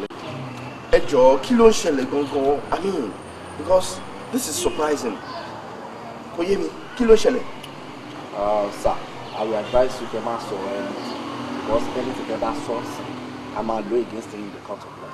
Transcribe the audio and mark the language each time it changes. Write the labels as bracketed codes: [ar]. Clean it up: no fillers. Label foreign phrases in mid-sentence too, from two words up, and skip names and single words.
[yo] Ẹ jọ̀ọ́ kí ló ń ṣẹlẹ̀ gangan? [en] I mean, because this is surprising. [yo] Kò yé mi, kí ló ń ṣẹlẹ̀? [en] Sir, I will advise you to not so because anything that source I might do against him in the court of law.